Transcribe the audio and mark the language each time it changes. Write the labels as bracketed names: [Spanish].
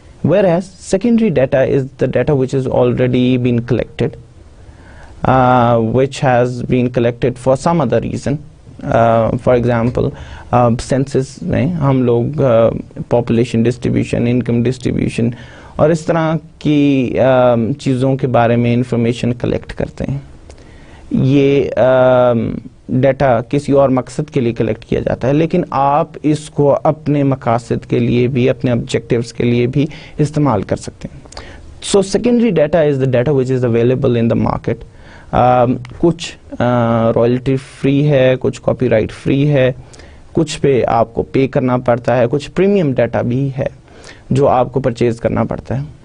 [English] Whereas secondary data is the data which has already been collected, which has been collected for some other reason. [Urdu] For example, census میں ہم لوگ population distribution, income distribution اور اس طرح کی چیزوں کے بارے میں انفارمیشن کلیکٹ کرتے ہیں. یہ ڈیٹا کسی اور مقصد کے لیے کلیکٹ کیا جاتا ہے, لیکن آپ اس کو اپنے مقاصد کے لیے بھی, اپنے آبجیکٹیوز کے لیے بھی استعمال کر سکتے ہیں. [English] So secondary data is the data which is available in the market. [Urdu] کچھ رائلٹی فری ہے, کچھ کاپی رائٹ فری ہے, کچھ پہ آپ کو پے کرنا پڑتا ہے, کچھ پریمیم ڈیٹا بھی ہے جو آپ کو پرچیز کرنا پڑتا ہے.